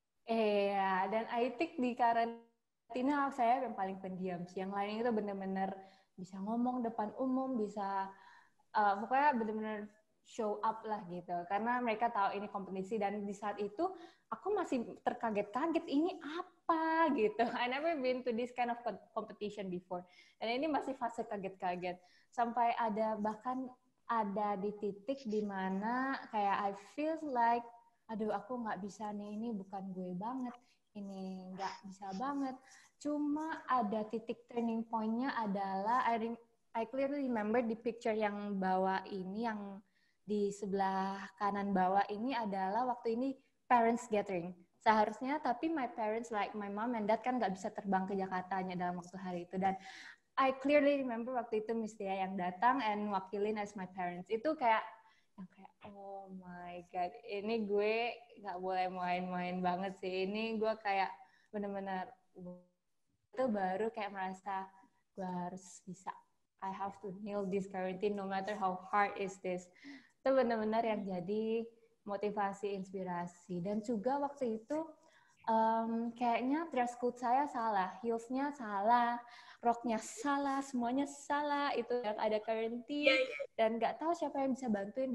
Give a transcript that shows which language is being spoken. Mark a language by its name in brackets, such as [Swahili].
[Indonesian] Iya, dan [English] I think [Indonesian] di karantina saya yang paling pendiam sih. Yang lain itu benar-benar bisa ngomong depan umum, bisa pokoknya benar-benar show up lah gitu. Karena mereka tahu ini kompetisi, dan di saat itu aku masih terkaget-kaget, ini apa gitu. [English] I never been to this kind of competition before. [Indonesian] Dan ini masih fase kaget-kaget. Sampai bahkan ada di titik di mana kayak [English] I feel like, [Indonesian] aduh aku nggak bisa nih, ini bukan gue banget, ini nggak bisa banget. Cuma ada titik turning point-nya adalah [English] I clearly remember [Indonesian] di picture yang bawah ini, yang di sebelah kanan bawah ini adalah waktu ini parents gathering. Seharusnya, tapi [English] my parents like my mom and dad [Indonesian] kan nggak bisa terbang ke Jakartanya dalam waktu hari itu. Dan [English] I clearly remember [Indonesian] waktu itu Miss Dea yang datang and wakilin [English] as my parents. [Indonesian] Itu kayak [English] oh my God, [Indonesian] ini gue nggak boleh main-main banget sih. Ini gue kayak benar-benar itu baru kayak merasa gue harus bisa. [English] I have to nail this quarantine no matter how hard is this. [Indonesian] Itu benar-benar yang jadi motivasi, inspirasi. Dan juga waktu itu kayaknya dress code saya salah, heels-nya salah, roknya salah, semuanya salah. Itu yang ada quarantine dan nggak tahu siapa yang bisa bantuin.